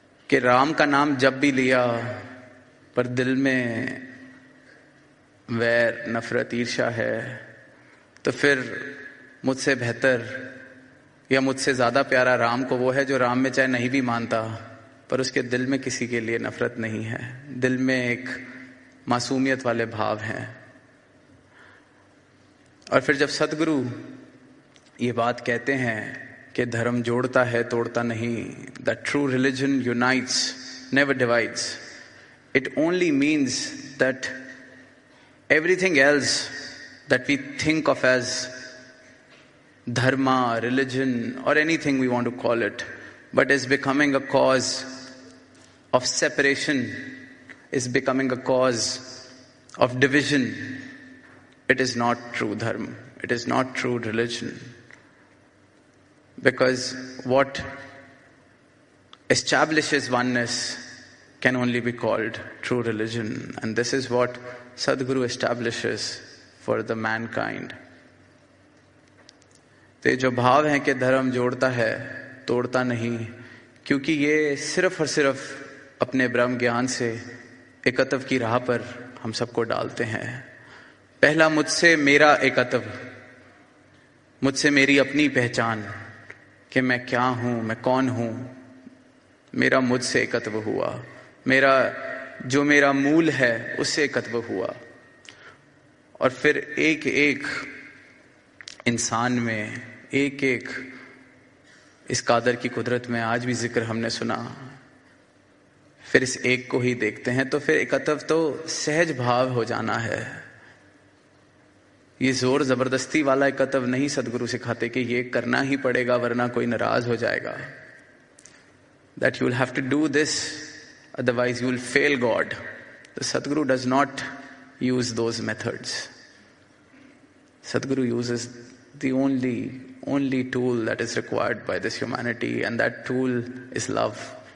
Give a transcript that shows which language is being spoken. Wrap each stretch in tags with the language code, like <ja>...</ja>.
<hi>कि राम का नाम जब भी लिया पर दिल में वैर नफरत ईर्ष्या है, तो फिर मुझसे बेहतर या मुझसे ज्यादा प्यारा राम को वो है जो राम में चाहे नहीं भी मानता पर उसके दिल में किसी के लिए नफरत नहीं है, दिल में एक मासूमियत वाले भाव हैं। और फिर जब सद्गुरु ये बात कहते हैं कि धर्म जोड़ता है तोड़ता नहीं.</hi> <en>That true religion unites, never divides. It only means that everything else that we think of as dharma, religion, or anything we want to call it, but is becoming a cause of separation, is becoming a cause of division. It is not true dharma. It is not true religion. Because what establishes oneness can only be called true religion. And this is what Sadhguru establishes for the mankind.</en> <hi>तो जो भाव है कि धर्म जोड़ता है तोड़ता नहीं, क्योंकि ये सिर्फ और सिर्फ अपने ब्रह्म ज्ञान से एकत्व की राह पर हम सबको डालते हैं. पहला मुझसे मेरा एकत्व, मुझसे मेरी अपनी पहचान कि मैं क्या हूं, मैं कौन हूं, मेरा मुझसे एकत्व हुआ. मेरा मूल है उससे एकत्व हुआ. और फिर एक एक इंसान में, एक एक इस कादर की कुदरत में आज भी जिक्र हमने सुना, फिर इस एक को ही देखते हैं तो फिर एकत्व तो सहज भाव हो जाना है. ये जोर जबरदस्ती वाला एकत्व नहीं सदगुरु सिखाते कि ये करना ही पड़ेगा वरना कोई नाराज हो जाएगा.</hi> <en>That you will have to do this, otherwise you will fail God. The Sadguru does not use those methods. Sadguru uses the only tool that is required by this humanity, and that tool is love.</en>